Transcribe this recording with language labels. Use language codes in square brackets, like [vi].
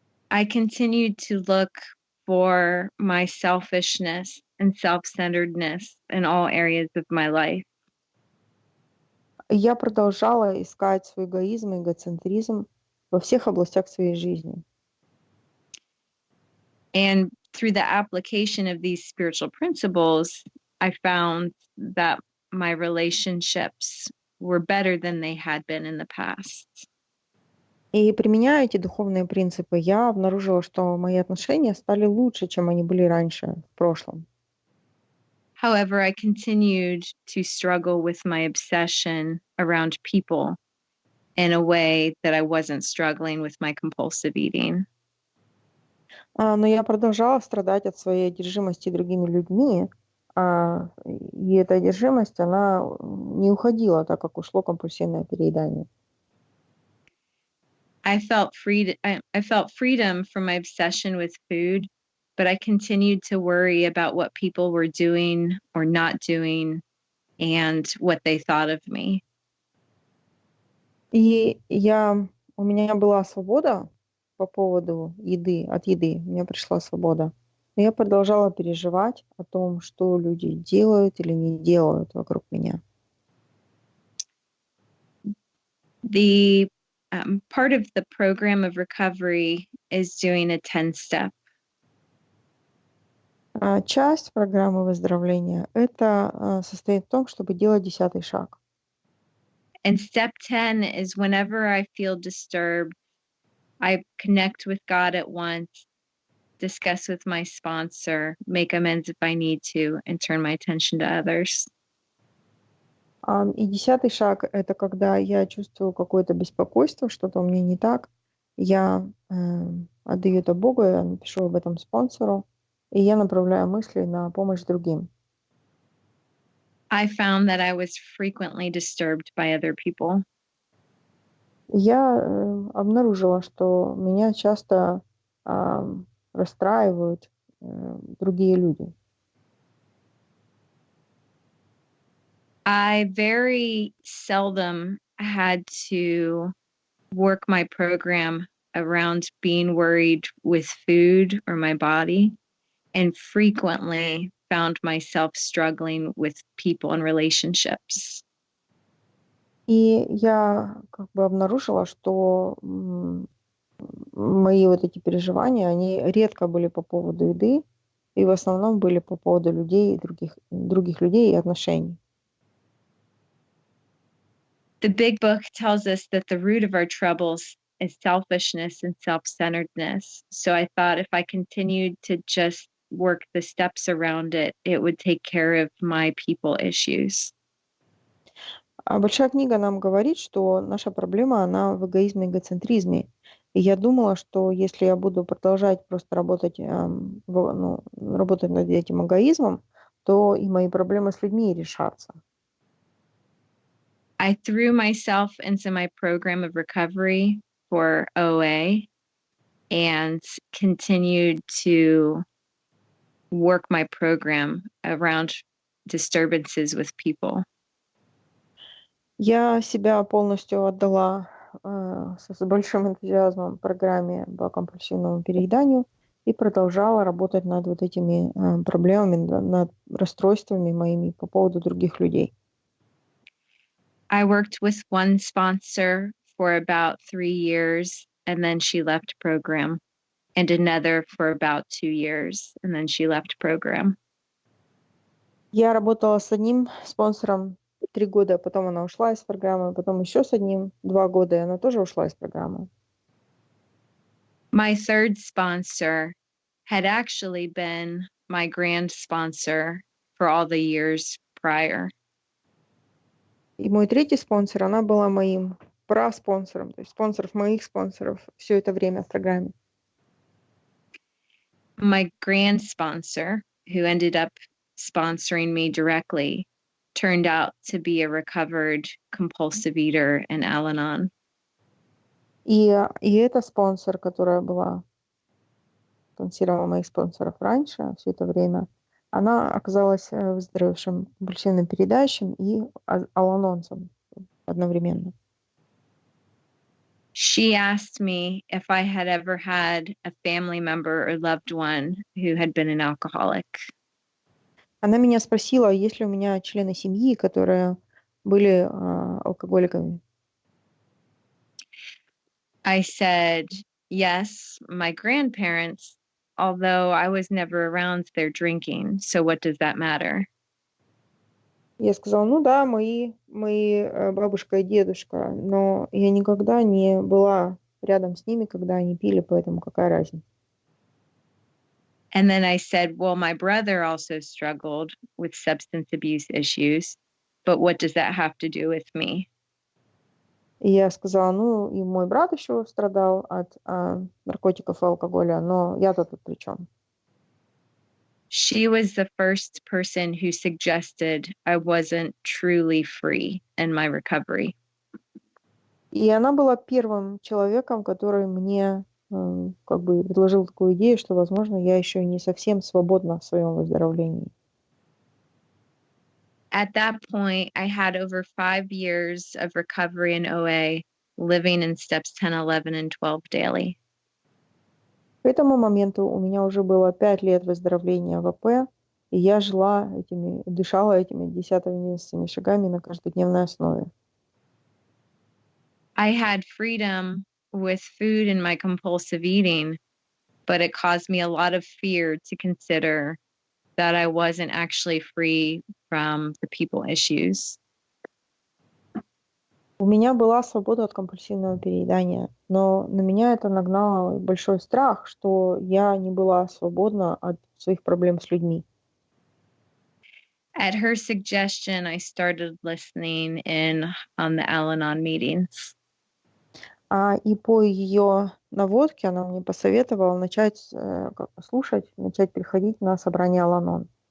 [en] I continued to look for my selfishness and self-centeredness in all areas of my life. [ru] Я продолжала искать свой эгоизм и эгоцентризм во всех областях своей жизни. [en] And through the application of these spiritual principles, I found that my relationships were better than they had been in the past. [ru] И применяя эти духовные принципы, я обнаружила, что мои отношения стали лучше, чем они были раньше, в прошлом. [en] However, I continued to struggle with my obsession around people in a way that I wasn't struggling with my compulsive eating. [ru] Но я продолжала страдать от своей одержимости другими людьми, и эта одержимость, она не уходила, так как ушло компульсивное переедание. [en] I felt freedom from my obsession with food, but I continued to worry about what people were doing or not doing and what they thought of me. [ru] И у меня была свобода по поводу еды, от еды. У меня пришла свобода. Но я продолжала переживать о том, что люди делают или не делают вокруг меня. [en] The part of the program of recovery is doing a 10-step. [ru] Часть программы выздоровления это состоит в том, чтобы делать 10-й шаг. [en] And step 10 is whenever I feel disturbed, I connect with God at once, discuss with my sponsor, make amends if I need to, and turn my attention to others. [ru] И 10-й шаг — это когда я чувствую какое-то беспокойство, что-то у меня не так. Я отдаю это Богу, я напишу об этом спонсору, и я направляю мысли на помощь другим. [en] I found that I was frequently disturbed by other people. [ru] Я обнаружила, что меня часто расстраивают другие люди. [en] I very seldom had to work my program around being worried with food or my body, and frequently found myself struggling with people and relationships. [ru] И я как бы обнаружила, что мои вот эти переживания, они редко были по поводу еды, и в основном были по поводу людей, других людей и отношений. [en] The big book tells us that the root of our troubles is selfishness and self-centeredness. So I thought if I continued to just work the steps around it, it would take care of my people issues. [ru] А большая книга нам говорит, что наша проблема, она в эгоизме и эгоцентризме. И я думала, что если я буду продолжать просто работать, работать над этим эгоизмом, то и мои проблемы с людьми решатся. [en] I threw myself into my program of recovery for OA and continued to work my program around disturbances with people. [ru] Я себя полностью отдала с большим энтузиазмом программе по компульсивному перееданию и продолжала работать над вот этими проблемами, над расстройствами моими по поводу других людей. [en] I worked with one sponsor for about 3 years, and then she left program, and another for about 2 years, and then she left program. [ru] Я работала с одним спонсором 3 года, а потом она ушла из программы, потом еще с одним 2 года, и она тоже ушла из программы. [en] My third sponsor had actually been my grand sponsor for all the years prior. [ru] И мой третий спонсор, она была моим праспонсором, то есть спонсоров моих спонсоров все это время в программе. [en] My grand sponsor, who ended up sponsoring me directly, turned out to be a recovered compulsive eater in Al-Anon. [ru] И эта спонсор, которая была спонсировала моих спонсоров раньше, все это время, она оказалась выздоровевшим компульсивным передающим и аланонцем одновременно. [en] She asked me if I had ever had a family member or loved one who had been an alcoholic. [ru] Она меня спросила, есть ли у меня члены семьи, которые были алкоголиками. [en] I said, yes, my grandparents, although I was never around their drinking. So what does that matter? [ru] Я сказала, ну да, мои бабушка и дедушка, но я никогда не была рядом с ними, когда они пили, поэтому какая разница? [en] And then I said, well, my brother also struggled with substance abuse issues, but what does that have to do with me? [ru] И я сказала, ну и мой брат еще страдал от наркотиков и алкоголя, но я-то тут при чем? [en] She was the first person who suggested I wasn't truly free in my recovery. [ru] И она была первым человеком, который мне как бы предложил такую идею, что, возможно, я еще не совсем свободна в своем выздоровлении. [en] At that point, I had over 5 years of recovery in OA, living in steps 10, 11, and 12 daily. [ru] К этому моменту у меня уже было 5 лет выздоровления в АП, и я дышала этими 10-11 шагами на каждодневной основе. [en] I had freedom with food and my compulsive eating, but it caused me a lot of fear to consider that I wasn't actually free from the people issues. [ru] У меня была свобода от компульсивного переедания, но на меня это нагнало большой страх, что я не была свободна от своих проблем с людьми. [en] At her suggestion, I started listening in on the Al-Anon meetings. [ru] И по ее наводке она мне посоветовала начать слушать, начать приходить на собрание Al-Anon.